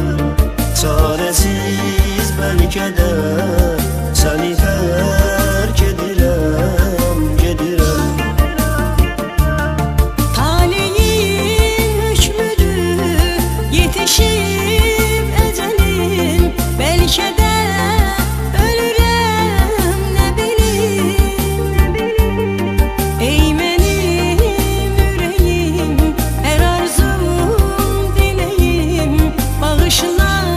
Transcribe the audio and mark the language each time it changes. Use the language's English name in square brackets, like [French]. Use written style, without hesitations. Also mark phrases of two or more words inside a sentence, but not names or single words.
[Azerbaijani] Çarəsiz bəlkə də səni tərk edirəm, gedirəm. Taleyin hükmüdür, yetişib ecelim. [Turkish] Belki de ölürüm, ne bileyim. Ey benim yüreğim, her arzum dileğim. [Azerbaijani] Bağışla